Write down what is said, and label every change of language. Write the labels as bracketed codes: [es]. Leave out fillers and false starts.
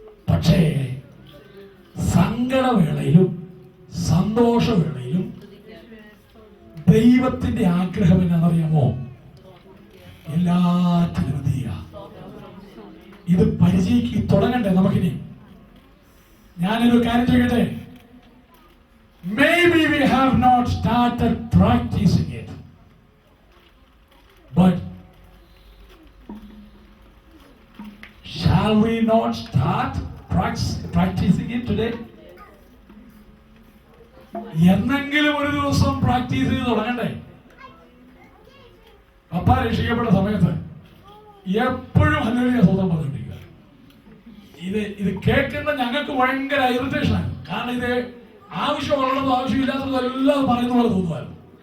[ml] പക്ഷേ സങ്കടവേളയിലും സന്തോഷവേളയിലും ദൈവത്തിന്റെ ആഗ്രഹം എന്നാണെന്നറിയാമോ? എല്ലാറ്റിനും ഇത് പരിചയിക്ക് തുടങ്ങണ്ടേ നമുക്കിനി? ഞാനൊരു കാര്യം ചോദിക്കട്ടെ. [en] Maybe we have not started practicing it, but shall we not start practicing it today? [ml] എന്നെങ്കിലും ഒരു ദിവസം പ്രാക്ടീസ് ചെയ്ത് തുടങ്ങണ്ടേ? പപ്പ രക്ഷിക്കപ്പെട്ട സമയത്ത് എപ്പോഴും ഹല്ലേലൂയ സ്തോത്രം പറഞ്ഞുകൊണ്ടിരിക്കുക. ഇത് കേൾക്കുന്ന ഞങ്ങൾക്ക് ഭയങ്കര ഇറിറ്റേഷനാണ്. കാരണം ഇത് ആവശ്യമുള്ളതും ആവശ്യമില്ലാത്തതും എല്ലാം പറയുന്ന പോലെ തോന്നുമായിരുന്നു.